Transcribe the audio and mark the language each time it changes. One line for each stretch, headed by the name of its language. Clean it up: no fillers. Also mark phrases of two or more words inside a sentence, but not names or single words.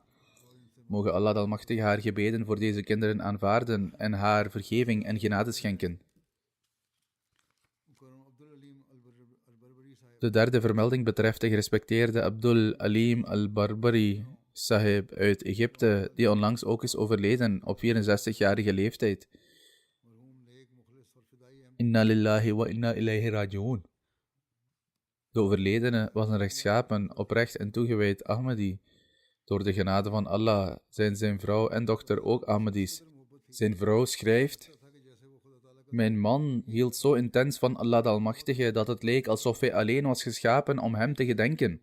Dutch: Mogen Allah de Almachtige haar gebeden voor deze kinderen aanvaarden en haar vergeving en genade schenken. De derde vermelding betreft de gerespecteerde Abdul Alim al-Barbari Sahib uit Egypte, die onlangs ook is overleden op 64-jarige leeftijd.
Arabic: إنا لله وإنا إليه راجعون.
Dutch: De overledene was een rechtschapen, oprecht en toegewijd Ahmadi. Door de genade van Allah zijn zijn vrouw en dochter ook Ahmadis. Zijn vrouw schrijft: mijn man hield zo intens van Allah de Almachtige dat het leek alsof hij alleen was geschapen om hem te gedenken.